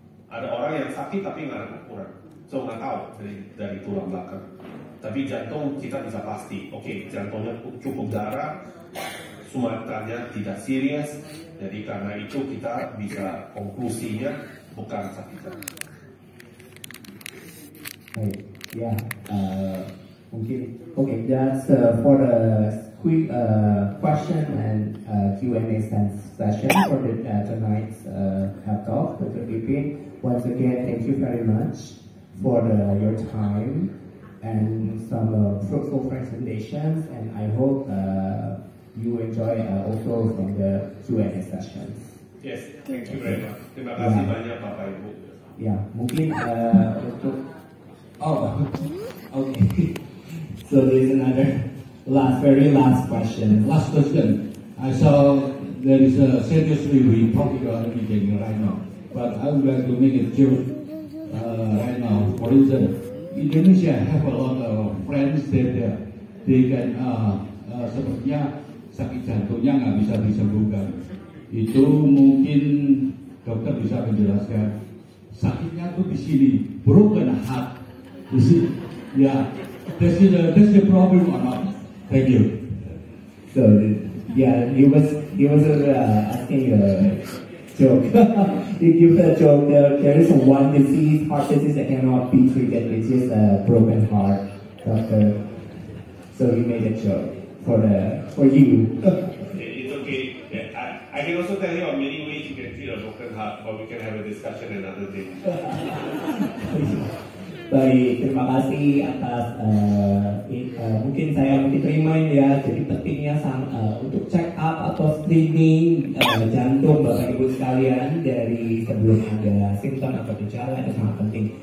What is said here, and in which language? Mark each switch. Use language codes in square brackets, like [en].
[id] Ada orang yang sakit tapi nggak ada kampuran. So nggak tahu dari tulang belakang. Tapi jantung kita bisa pasti. Oke, jantungnya cukup darah, sumatannya tidak serius. Jadi karena itu kita bisa konklusinya bukan sakit. Baik, ya. [en] Mungkin, okay, that's for the quick question and Q&A session for the tonight's health talk, Dr. Pipin. Once again, thank you very much for your time and some fruitful presentations, and I hope you enjoy also from the Q&A sessions. Yes, thank you very much. [id] Terima kasih banyak Bapak Ibu. Ya, mungkin untuk okay. [en] So there's another very last question. Last question. I saw there is a seriously topical meeting right now, but I would like to make a joke right now. For instance, Indonesia have a lot of friends that they can [id] sepertinya sakit jantungnya nggak bisa disembuhkan. Itu mungkin dokter bisa menjelaskan. Sakitnya tuh di sini, [en] broken heart. [id] Di sini, ya. [en] That's the problem or not? Thank you. So yeah, he was asking a joke. He gives a joke. There is one disease, heart disease that cannot be treated, which is a broken heart. Doctor. So he made a joke for you. It's okay. Yeah, I can also tell you on many ways you can treat a broken heart, but we can have a discussion another day. [id] Baik, terima kasih atas mungkin saya remind ya, jadi pentingnya untuk check up atau screening jantung Bapak Ibu sekalian dari sebelum ada simptom atau gejala itu sangat penting.